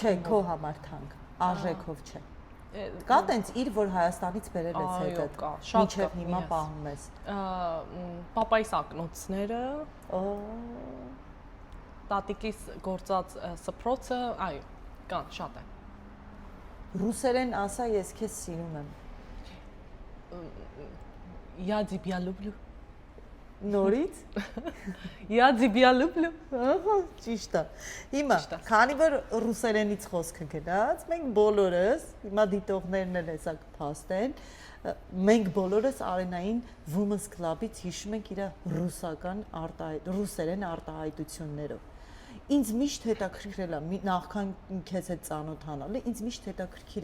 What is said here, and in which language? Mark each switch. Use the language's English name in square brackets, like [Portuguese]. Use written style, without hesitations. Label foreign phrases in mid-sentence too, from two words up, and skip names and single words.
[Armenian] Չէ, քո համար թանկ, արժեքով չէ։ Կա տենց իր, որ Հայաստանից բերել ես Այո, հետդ։ կա, շատ կա, Միջև հիմա yes. պահում ես։ Պապայիս ակնոցները, Օ, տատիկիս գործած սփռոցը, այո, կան, շատ են։ Ռուսերեն ասա, ես քեզ սիրում եմ։ [Russian] Я тебя люблю. [Armenian] Նորից։ [Russian] Я тебя люблю. [Armenian] Ահա, ճիշտ է։ Հիմա, քանի որ ռուսերենից խոսքը գնաց, մենք բոլորս, հիմա դիտողներն էլ հեսա կփաստեն, մենք բոլորս Արենային Women's Club-ից հիշում ենք իր ռուսերեն արտահայտություններով։ Ինձ միշտ հետաքրքրել է, նախքան քեզ հետ ծանոթանալը, ինձ միշտ հետաքրքիր